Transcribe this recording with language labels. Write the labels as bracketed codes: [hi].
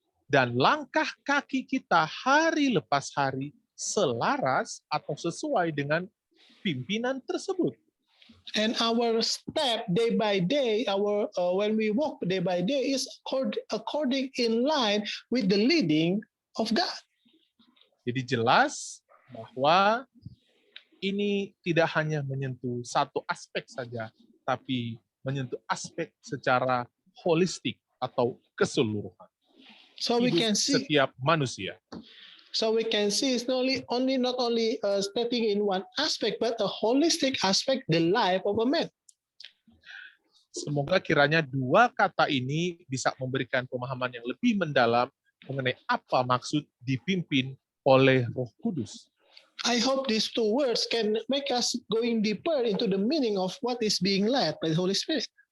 [id] Dan langkah kaki kita hari lepas hari selaras atau sesuai dengan pimpinan tersebut. [en] And our step day by day, when we walk day by day, is according in line with the leading of God. [id] Jadi jelas bahwa ini tidak hanya menyentuh satu aspek saja, tapi menyentuh aspek secara holistik atau keseluruhan. [en] So we [id] Hidup [en] can see [id] setiap manusia. [en] So we can see it's not only stepping in one aspect, but a holistic aspect, the life of a man. [id] Semoga kiranya dua kata ini bisa memberikan pemahaman yang lebih mendalam mengenai apa maksud dipimpin oleh Roh Kudus. [en] I hope these two words can make us going deeper into the meaning of what is being led by the Holy Spirit.